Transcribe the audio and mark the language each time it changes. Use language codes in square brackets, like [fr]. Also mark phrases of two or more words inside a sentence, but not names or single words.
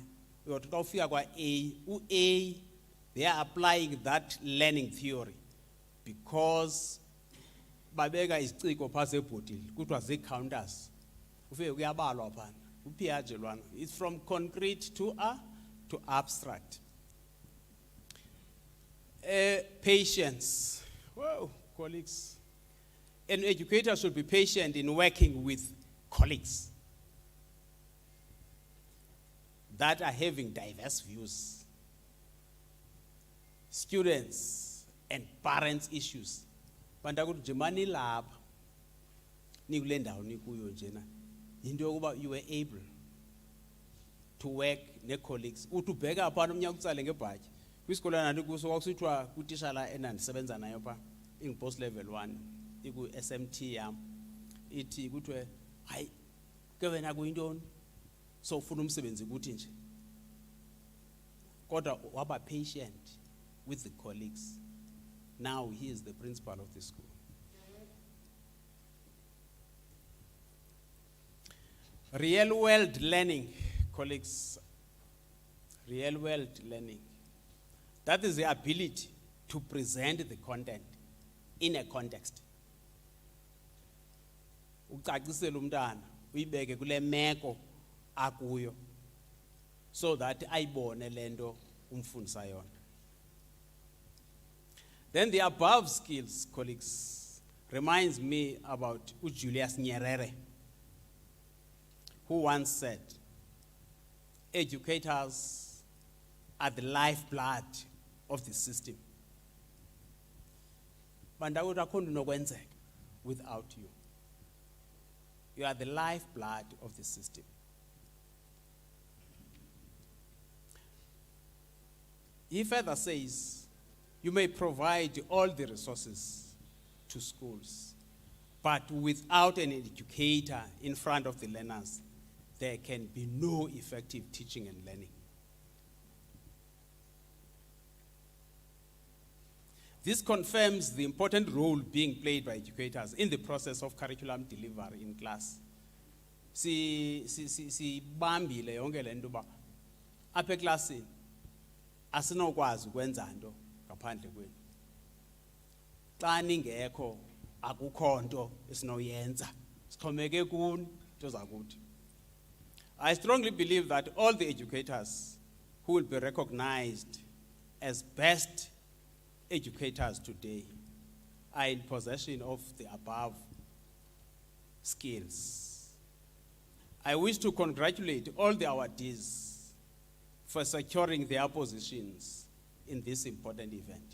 [xh] Uyothi xa ufika kwa-A, u-A, [en] they are applying that learning theory because [xh] babeka iziciko phantsi ebhodini, kuthiwa zii-counters. Ufike kuyabalwa phana. Piaget lwana. [en] It's from concrete to abstract. Patience. Whoa, colleagues. An educator should be patient in working with colleagues that are having diverse views, students and parents issues. [xh] Bantakuthi jemani lapha nikule ndawo nikuyo njena. Into yokuba you were able to work ne-colleagues. Uthi ubheka phana umnyaka utsale ngebhatyi. Kwisikolo nandikuso kwakusithiwa kutishala enandisebenza nayo pha, ingu- [en] post level [xh] 1, iku-SMT yam. Ithi kuthiwe, hayi, ke wena kuyintoni? So ufuna umsebenzi kuthi nje. Kodwa waba [en] patient with the colleagues. Now he is the principal of the school. Real world learning, colleagues, real world learning. That is the ability to present the content in a context. [xh] Ucacisele umntana, uyibeke kule meko akuyo, [en] so that [xh] ayibone lento umfundisa yona. [en] Then the above skills, colleagues, reminds me about Julius Nyerere, who once said, educators are the lifeblood of the system. [xh] Bandakuthi akho nto inokwenzeka [en] without you. You are the lifeblood of the system. He further says, you may provide all the resources to schools, but without an educator in front of the learners, there can be no effective teaching and learning. This confirms the important role being played by educators in the process of curriculum delivery in class. [xh] Bambile yonke le nto ba apha eklasini asinokwazi ukwenza nto ngaphandle kwenu. Xa ningekho akukho nto esinoyenza. Sixhomeke kuni nto zakuthi. [en] I strongly believe that all the educators who will be recognized as best educators today are in possession of the above skills. I wish to congratulate all the awardees for securing their positions in this important event.